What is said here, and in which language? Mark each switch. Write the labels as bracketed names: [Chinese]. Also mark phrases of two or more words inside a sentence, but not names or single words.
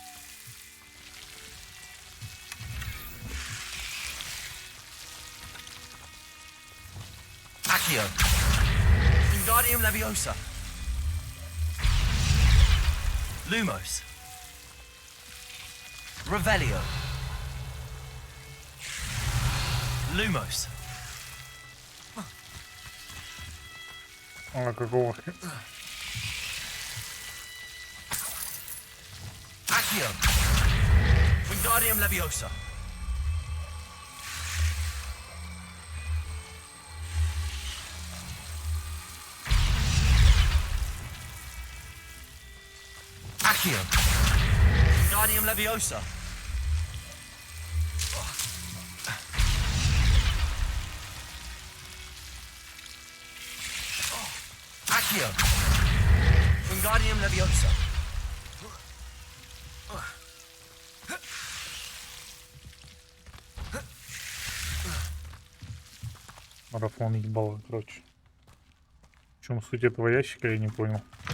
[Latin] Accio. Wingardium Leviosa. Lumos. Revelio. Lumos. [Russian] А какого? [Latin] Accio. Wingardium Leviosa. Accio. Wingardium Leviosa. Accio. Wingardium Leviosa. [Russian] Марафон ебало, короче. В чем суть этого ящика, я не понял.